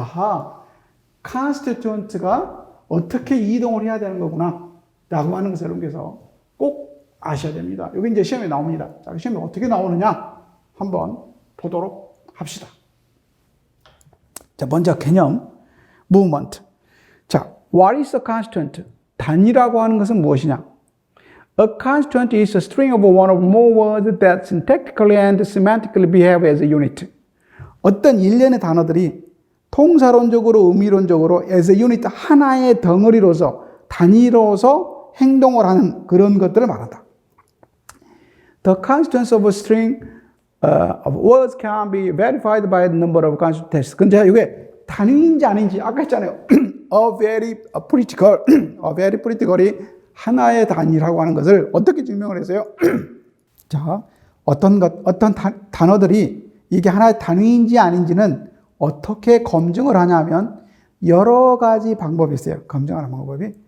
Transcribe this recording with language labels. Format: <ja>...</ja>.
<ko>아하, 컨스티튜언트가 어떻게 이동을 해야 되는 거구나 라고 하는 것을 여러분께서 꼭 아셔야 됩니다. 여기 이제 시험에 나옵니다. 자, 시험에 어떻게 나오느냐 한번 보도록 합시다. 자, 먼저 개념, movement.</ko> <en>자, what is a constituent?</en> <ko>단위라고 하는 것은 무엇이냐?</ko> <en>A constituent is a string of one or more words that syntactically and semantically behave as a unit.</en> <ko>어떤 일련의 단어들이 통사론적으로, 의미론적으로</ko> <en>as a unit,</en> <ko>하나의 덩어리로서, 단위로서 행동을 하는 그런 것들을 말한다.</ko> <en>The constituents of a string of words can be verified by the number of constituent tests.</en> <ko>근데 이게 단위인지 아닌지 아까 했잖아요. A very pretty girl이 하나의 단위라고 하는 것을 어떻게 증명을 했어요? 자, 어떤 단어들이 이게 하나의 단위인지 아닌지는 어떻게 검증을 하냐면 여러 가지 방법이 있어요. 검증하는 방법이.</ko>